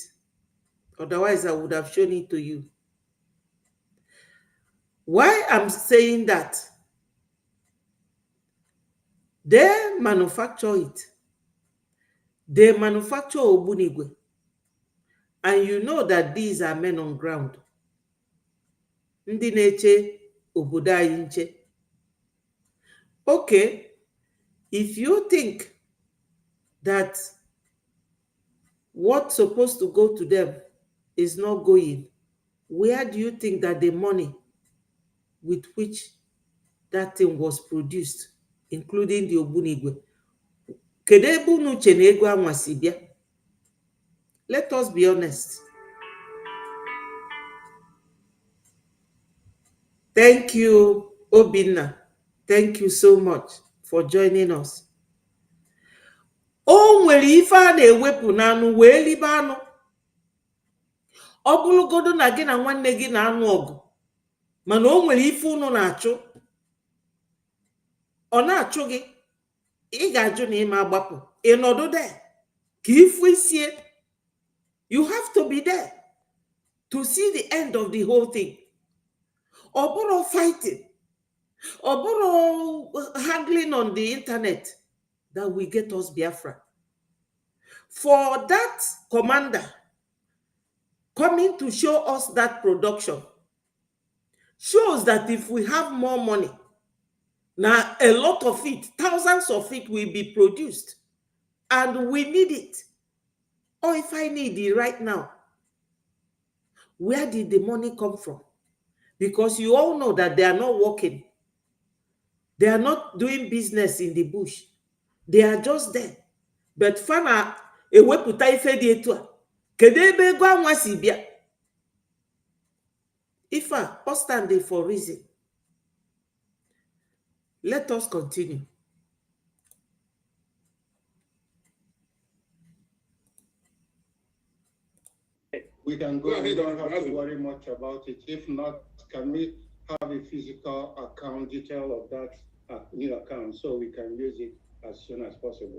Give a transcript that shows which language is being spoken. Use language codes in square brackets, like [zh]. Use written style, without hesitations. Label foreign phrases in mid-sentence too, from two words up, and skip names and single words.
[en] Otherwise, I would have shown it to you. Why I'm saying that? They manufacture it. They manufacture Obunigwe. And you know that these are men on ground. [ig] Ndị na-eche obodo anyị nche. [en] Okay, if you think that what's supposed to go to them is not going, where do you think that the money with which that thing was produced, including the Obunigwe, [ig] kedu ebe unu uche na ego anwa si bịa? [en] Let us be honest. Thank you, Obinna. Thank you so much for joining us. [ig] O nwere ife a na-ewepụ n'anụ wee libe anụ. Ọ bụrụgodu na gị na nwanne gị na-anụ ọgụ, mana o nwere ife unu na-achụ, ọ na-achụ gị, ị ga-ajụ na ịma agbapụ, ịnọdụ there ka ifu isie. [en] You have to be there to see the end of the whole thing. [ig] Ọ bụrụ [en] fighting, [ig] ọ bụrụ [en] handling on the internet that will get us Biafra. For that commander coming to show us that production shows that if we have more money, now a lot of it, thousands of it will be produced, and we need it. Or if I need it right now, where did the money come from? Because you all know that they are not working. They are not doing business in the bush. They are just there. [ig] But fana ewepụta ife dị etu a, kedu ebe ego anwa si bịa? Ife a, [en] all stand there for reason. Let us continue. We can go. We don't have to worry much about it. If not, can we have a physical account detail of that new account so we can use it as soon as possible?